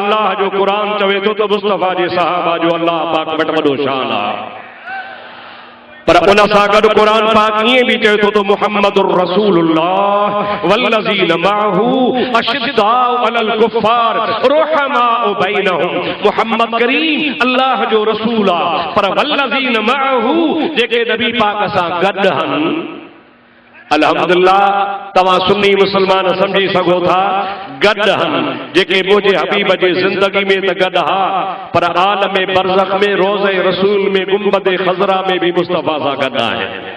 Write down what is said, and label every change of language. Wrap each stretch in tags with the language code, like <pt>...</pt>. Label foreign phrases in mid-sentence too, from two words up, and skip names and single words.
<sd>अल्लाह जो क़ुरान चवे थो त मुस्तफ़ा जे सहाबा जो अल्लाह पाक वटि वॾो शान आहे। पर उन सां गॾु क़ुरान पाक ईअं बि चवे थो त</sd> <ar>محمد رسول الله والذين معه أشداء على الكفار رحماء بينهم.</ar> <sd>मुहम्मद करीम अल्लाह जो रसूल आहे, पर</sd> <ar>والذين معه</ar> <sd>जेके नबी पाक सां गॾु आहिनि। अल्हम्दुलिल्लाह तव्हां सुन्नी मुसलमान समझी सघो था गॾु आहिनि, जेके मुंहिंजे हबीब जे ज़िंदगी में त गॾु हा, पर आलम बरज़ख में रोज़े रसूल में गुंबद ख़ज़रा में भी मुस्तफ़ा सां गॾु आहे।</sd>